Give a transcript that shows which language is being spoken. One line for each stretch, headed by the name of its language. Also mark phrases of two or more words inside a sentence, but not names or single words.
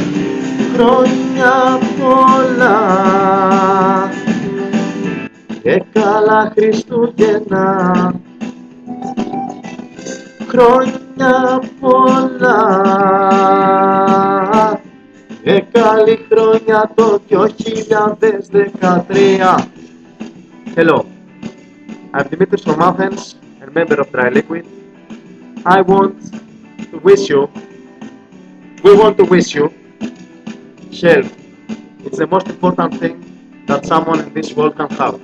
Greek: Χρόνια πολλά και καλά Χριστούγεννα. Χρόνια πολλά και καλή χρόνια το 2013.
English: Hello, I'm Dimitris from Athens and member of Dry Liquid. I want to wish you, we want to wish you health. It's the most important thing that someone in this world can have.